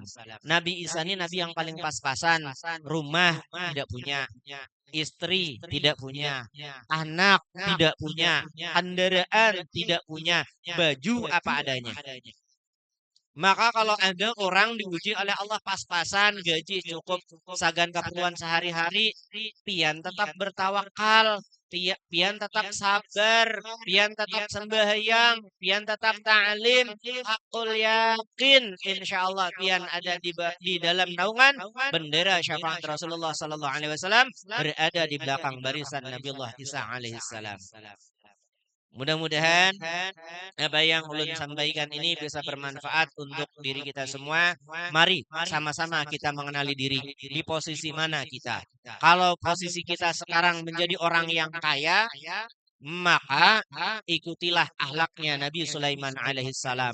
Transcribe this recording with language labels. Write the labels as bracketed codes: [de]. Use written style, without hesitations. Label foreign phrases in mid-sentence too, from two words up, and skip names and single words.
[id] Nabi Isa ini nabi yang paling pas-pasan, rumah tidak punya, istri tidak punya, anak tidak punya, kendaraan tidak punya, baju apa adanya. Maka kalau ada orang diuji oleh Allah pas-pasan, gaji cukup, sagan keperluan sehari-hari, pian tetap bertawakal, pian tetap sabar, pian tetap sembahyang, pian tetap ta'lim, [ar] حق اليقين, إن شاء الله [id] pian ada di dalam naungan bendera syafaat Rasulullah [ar] صلى الله عليه وسلم [id] berada di belakang barisan Nabiullah Isa [ar] عليه السلام. [id] Mudah-mudahan apa yang ulun sampaikan ini bisa bermanfaat untuk diri kita semua. Mari sama-sama kita mengenali diri. Di posisi mana kita? Kalau posisi kita sekarang menjadi orang yang kaya, maka ikutilah akhlaknya Nabi Sulaiman alaihissalam.